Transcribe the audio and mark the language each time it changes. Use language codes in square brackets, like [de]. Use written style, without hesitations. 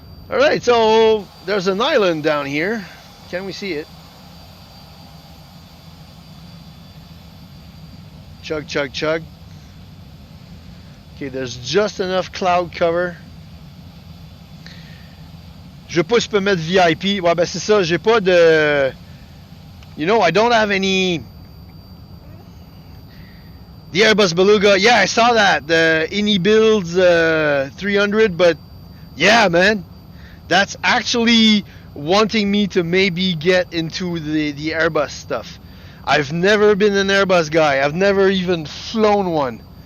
[en] Alright, so there's an island down here. Can we see it? Chug, chug, chug. Okay, there's just enough cloud cover. [fr] Je sais pas si je peux mettre VIP. Ouais, ben c'est ça, j'ai pas de... [en] You know, I don't have any... The Airbus Beluga, yeah, I saw that. The Ini Builds 300, but yeah, man. That's actually wanting me to maybe get into the Airbus stuff. I've never been an Airbus guy. I've never even flown one.